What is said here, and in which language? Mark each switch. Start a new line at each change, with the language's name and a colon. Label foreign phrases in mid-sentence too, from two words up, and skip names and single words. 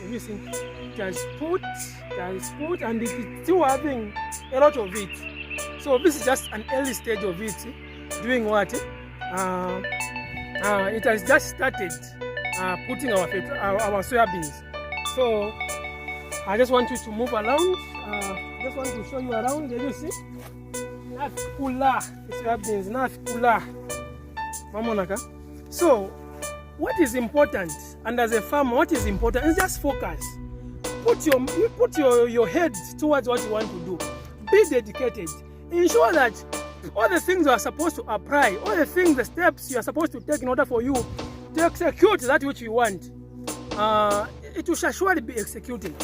English: Everything it has put, and it is still having a lot of it. So this is just an early stage of it. Doing what? It has just started putting our soybeans. So I just want you to move around. Just want to show you around. Did you see? Nafikula, soybeans. Nafikula. Mamonaka. So what is important, and as a farmer, what is important is just focus. Put your head towards what you want to do. Be dedicated. Ensure that all the things you are supposed to apply, all the things, the steps you are supposed to take in order for you to execute that which you want, it will surely be executed.